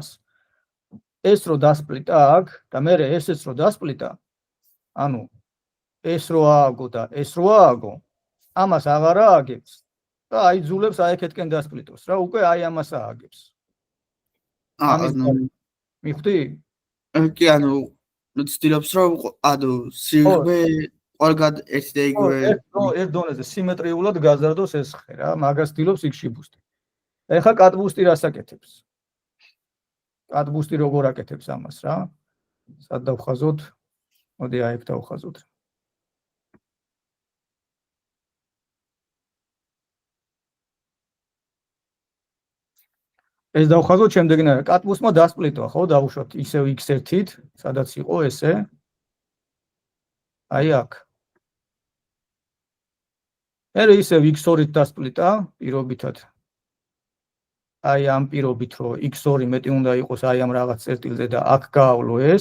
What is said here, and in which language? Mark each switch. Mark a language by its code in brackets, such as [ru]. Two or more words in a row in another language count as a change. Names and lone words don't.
[ka] ეს რო დასპლიტა აქ და მე ესეც რო დასპლიტა, ანუ ეს რო ააგო და ეს რო ააგო, ამას აღარ ააგებს და აიძულებს აი აქეთკენ დასპლიტოს რა, უკვე აი ამას ააგებს. მიხვდი? კი, ანუ ცდილობს რომ ანუ სიღრმე ყველგან ერთი და იგივე ერთ დონეზე სიმეტრიულად გაზარდოს ეს ხე რა, მაგას ცდილობს XGBoost-ი. ეხა cut boost-ი რას აკეთებს? cut boost-ი როგორ აკეთებს ამას რა? სად დავხაზოთ? მოდი აიქ დავხაზოთ. ეს დავხაზოთ შემდეგნაირად. cut boost-მა დასპლიტვა, ხო, დავუშვათ ისევ x1-ით, სადაც იყო ესე. აი აქ. მერე ისევ x2-ით დასპლიტა პირობითად. აი ამ პირობით, რომ x2 მეტი უნდა იყოს აი ამ რაღაც წერტილზე და აქ გაავლო ეს.